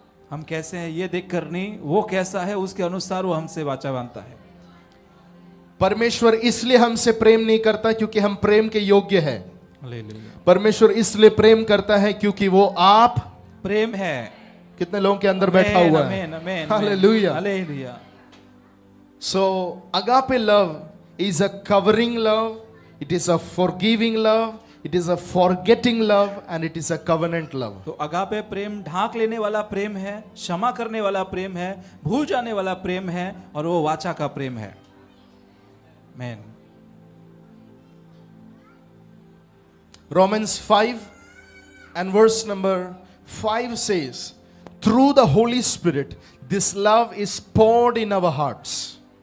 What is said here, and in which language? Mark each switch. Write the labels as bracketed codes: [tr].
[hi] हम कैसे हैं ये देखकर नहीं, वो कैसा है उसके अनुसार वो हमसे वाचा बांधता है। परमेश्वर इसलिए हमसे प्रेम नहीं करता क्योंकि हम प्रेम के योग्य हैं। हालेलुया। परमेश्वर इसलिए प्रेम करता है क्योंकि वो आप प्रेम है। कितने लोगों के अंदर बैठा हुआ है? आमीन आमीन। Hallelujah. Hallelujah. [en] So agape love is a covering love, it is a forgiving love, it is a forgetting love, and it is a covenant love. [hi] तो अगापे प्रेम ढांक लेने वाला प्रेम है, क्षमा करने वाला प्रेम है, भूल जाने वाला प्रेम है, और वो वाचा का प्रेम है। आमीन। [en] Romans 5 and verse number 5 says, through the Holy Spirit this love is poured in our hearts.